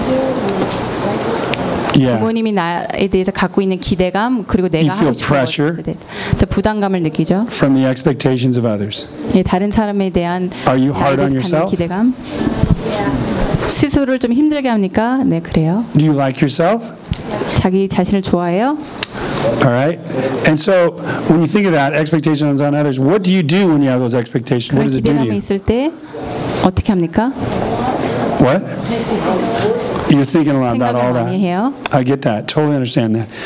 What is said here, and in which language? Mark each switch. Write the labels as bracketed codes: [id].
[en] Just for like my parents' expectations for me, and like what to do in the future, like what I want to do. Yeah. [ko] 부모님이 나에 대해서 갖고 있는 기대감 [en] From the expectations of others. [ko] 예, 다른 사람에 대한 [en] Are you hard on yourself? [ko] 기대감. 스스로를 좀 힘들게 합니까? 네, 그래요. [en] Do you like yourself? [ko] 자기 자신을 좋아해요? [en] All right. And so when you think of that expectations on others, what do you do when you have those expectations? What does it do to you? [ko] 있을 때 어떻게 합니까? [en] What? You're thinking a lot about all that. [ko] 생각을 많이 해요. [en] I get that. Totally understand that.